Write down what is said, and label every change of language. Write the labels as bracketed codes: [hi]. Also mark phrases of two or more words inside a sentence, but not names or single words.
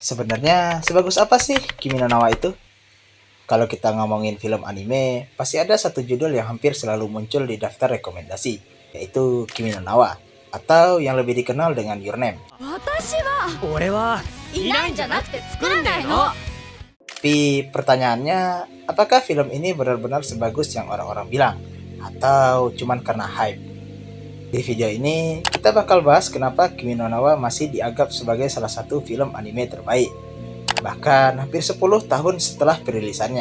[id] Sebenarnya sebagus apa sih Kimi no Na wa itu? Kalau kita ngomongin film anime, pasti ada satu judul yang hampir selalu muncul di daftar rekomendasi, yaitu Kimi no Na wa, atau yang lebih dikenal dengan Your Name. [ja] 私はいないんじゃなくて作るんだよ。 [id] Tapi pertanyaannya, apakah film ini benar-benar sebagus yang orang-orang bilang? Atau cuman karena hype? Di video ini, kita bakal bahas kenapa Kimi no Na wa masih dianggap sebagai salah satu film anime terbaik. Bahkan hampir 10 tahun setelah perilisannya.